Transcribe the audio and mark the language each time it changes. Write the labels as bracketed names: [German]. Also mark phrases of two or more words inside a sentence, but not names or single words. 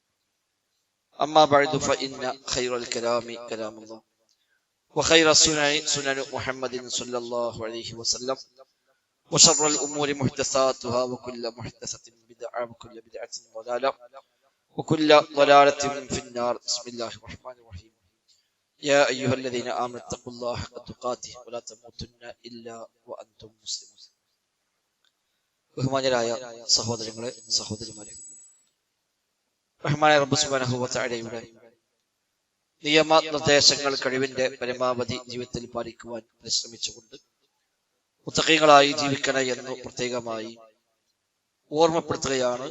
[Arabic] أما بعد فإن خير الكلام كلام الله وخير السنن سنن محمد صلى الله عليه وسلم وشر الأمور محدثاتها وكل محدثة بدعة وكل بدعة ضلالة وكل ضلالة في النار. بسم الله الرحمن الرحيم. يا أيها الذين آمنوا اتقوا الله حق تقاته ولا تموتن إلا وأنتم مسلمون. [Malayalam] ബഹുമാന്യരായ സഹോദരങ്ങളെ സഹോദരിമാരെ, റഹ്മാനായ റബ്ബ് [Arabic] سبحانه وتعالى [Malayalam] നിയമനിർദ്ദേശങ്ങൾ കഴിവിന്റെ പരമാവധി ജീവിതത്തിൽ പാലിക്കുവാൻ പരിശ്രമിച്ചുകൊണ്ട് മുത്തഖീങ്ങളായി ജീവിക്കണേ എന്ന് പ്രത്യേകമായി ഓർമ്മപ്പെടുത്തുകയാണ്.